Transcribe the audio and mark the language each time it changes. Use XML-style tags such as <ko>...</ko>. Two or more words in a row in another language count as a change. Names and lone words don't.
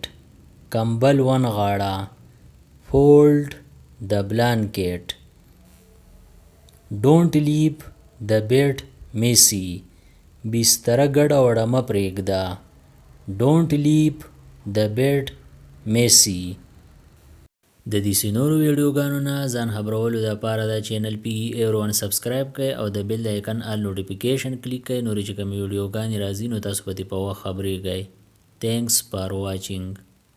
<ps>کمبل ونغاړه.</ps> <en>Fold the blanket. Don't leave the bed messy.</en> <ps>بستره ګډه وډه مه پرېږده.</ps> <en>Don't leave the bed messy.</en> <ps>د دې نورو ویډیوګانو نه ځان خبرولو دپاره دا چینل PE01 سبسکرایب کړئ او د بیل د آیکن</ps> <en>all notification</en> <ps>کلیک کړئ. نورې چې کومې ویډیوګانې راځي نو تاسو په دې په وخت خبرېږئ.</ps> <en>Thanks for watching.</en>